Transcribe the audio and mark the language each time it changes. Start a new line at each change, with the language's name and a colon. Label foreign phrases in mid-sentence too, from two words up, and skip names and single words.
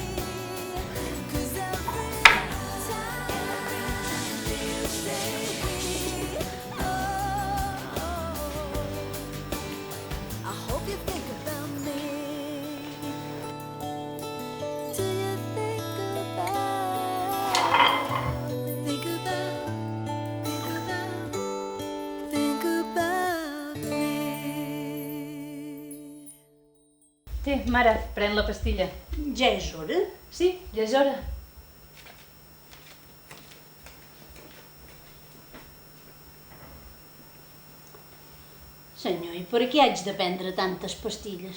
English: 'Cause every time you say we, I hope you think about me. Do you think about me?
Catalan: Té, mare, pren la pastilla. Ja és hora? Sí, ja és hora. Senyor, i per què haig de prendre tantes pastilles?